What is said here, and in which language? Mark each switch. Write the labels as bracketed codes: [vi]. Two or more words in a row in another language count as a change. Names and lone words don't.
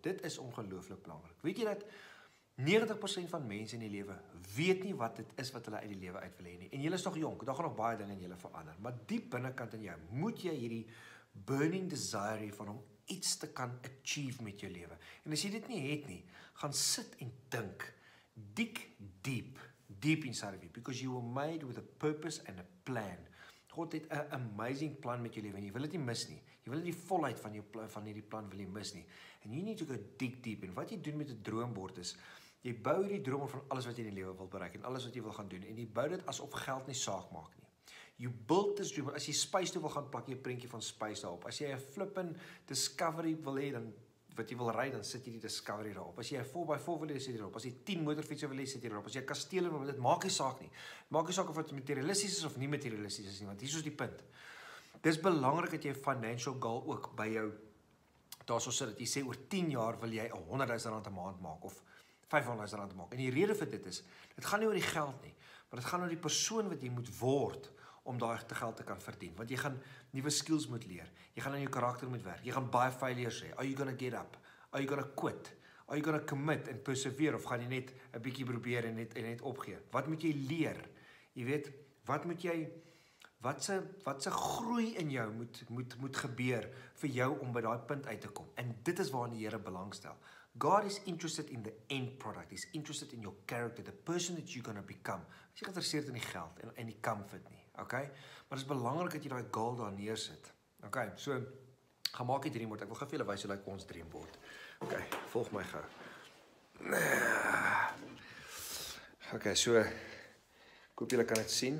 [af] Dit is ongelooflik belangrik. Weet jy dat 90% van mense in die lewe weet nie wat dit is wat hulle uit die lewe uit wil hê nie. En julle is nog jonk, daar gaan nog baie dinge in julle verander, maar diep binnekant in jou moet jy hierdie [en] burning desire [af] hê van om iets te kan achieve met jou lewe. En as jy dit nie het nie, gaan sit en dink. [en] Dig deep inside of you, because you were made with a purpose and a plan. [af] God het 'n amazing plan met jou lewe en jy wil dit nie mis nie. Jy wil nie die volheid van hierdie plan wil jy mis nie. [en] And you need to go dig deep. [af] En wat jy doen met 'n droombord is, jy bou hierdie droom van alles wat jy in die lewe wil bereik en alles wat jy wil gaan doen. En jy bou dit asof geld nie saak maak nie. [en] You build this dream. [af] As jy Space toe wil gaan, plak jy 'n prentjie van Space daarop. As jy 'n flippin Discovery wil hê, dan wat jy wil ry, dan sit jy die Discovery daarop. As jy 'n 4x4 wil hê, sit jy daarop. As jy 10 motorfietsse wil hê, sit jy daarop. As jy 'n kasteel wil hê, dit maak nie saak nie. Maak nie saak of dit materialisties is of nie materialisties is nie, want hier is die punt. Dis belangrik dat jy 'n [en] financial goal [af] ook by jou daarso sit dat jy sê oor 10 jaar wil jy R100,000 'n maand maak of R500,000 maak. En die rede vir dit is, dit gaan nie oor die geld nie, maar dit gaan oor die persoon wat jy moet word om daai geld te kan verdien. Want jy gaan nuwe skills moet leer. Jy gaan aan jou karakter moet werk. Jy gaan baie failures hê. [en] Are you going to get up? Are you going to quit? Are you going to commit and persevere [af] of gaan jy net 'n bietjie probeer en net opgee? Wat moet jy leer? Jy weet, wat se groei in jou moet gebeur vir jou om by daai punt uit te kom. En dit is waarin die Here belangstel. [en] God is interested in the end product. He's interested in your character, the person that you're going to become. [af] As jy geïnteresseerd in die geld en die comfort nie, okay? Maar dit is belangrik dat jy daai goal daar neersit. Okay, so gaan maak die dreambord. Ek wil gou vir julle wys hoe lyk ons dreambord. Okay, volg my gou. Okay, so ek hoop julle kan dit sien.